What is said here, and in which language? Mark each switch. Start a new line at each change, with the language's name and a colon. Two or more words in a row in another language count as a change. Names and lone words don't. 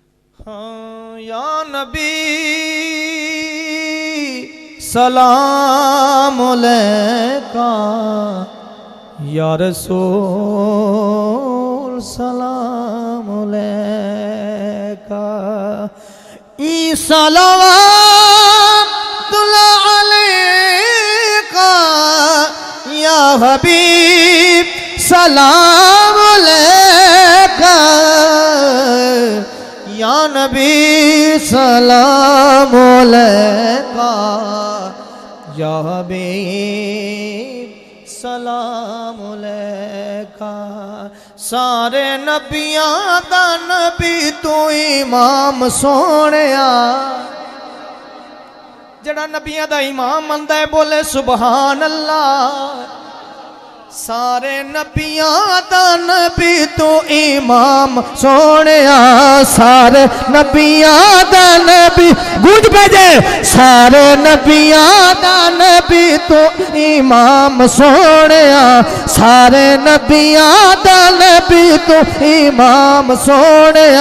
Arabic: ہاں یا نبی سلام علیک، یا رسول سلام علیک، ای صلوات الله عليك، يا حبيب سلام عليك, يا نبي سلام عليك، يا حبيب سلام عليك.
Punjabi: سارے نبیاں دا نبی تو امام سوہنیا، جیہڑا نبیاں دا امام مندا اے بولے
Arabic: سبحان الله.
Punjabi: سارے نبیاں دا نبی تو امام سوہنیا، سارے نبیاں دا نبی گونج بھیجے، سارے نبیاں دا نبی تو امام سوہنیا، سارے نبیاں دا نبی تو امام سوہنیا.